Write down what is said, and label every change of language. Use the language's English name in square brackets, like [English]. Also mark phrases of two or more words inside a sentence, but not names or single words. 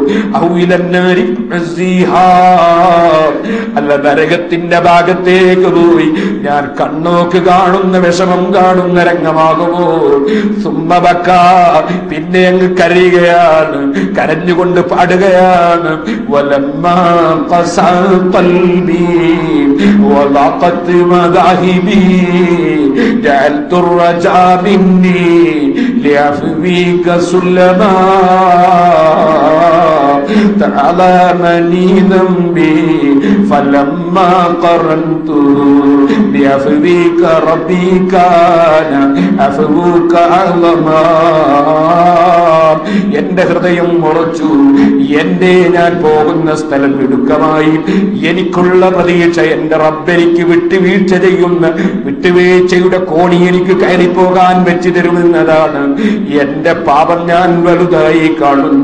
[Malayalam] അല്ല, നരകത്തിന്റെ ഭാഗത്തേക്ക് പോയി ഞാൻ കണ്ണോക്ക് കാണുന്ന വിഷമം കാണുന്ന രംഗമാകുമോ? സുമ്മബക്ക, പിന്നെ അങ്ങ് കരയുകയാണ്, കരഞ്ഞുകൊണ്ട് പാടുകയാണ്. [Arabic] ولما قسا قلبي وضاقت مذاهبي جعلت الرجا مني لعفوك سلما تعلمني ذنبي فلما قرنت بعفوك ربي كان عفوك أعظما. [Malayalam] എന്റെ ഹൃദയം ഉറച്ചു, എന്റെ ഞാൻ പോകുന്ന സ്ഥലം ഇടുക്കമായി. എനിക്കുള്ള പ്രതീക്ഷ എന്റെ റബ്ബെനിക്ക് വിട്ടുവീഴ്ച ചെയ്യുന്ന വിട്ടുവീഴ്ചയുടെ കോണി എനിക്ക് കയറിപ്പോകാൻ വെച്ചു തരുമെന്നതാണ്. എന്റെ പാപം ഞാൻ വലുതായി കാണുന്നു.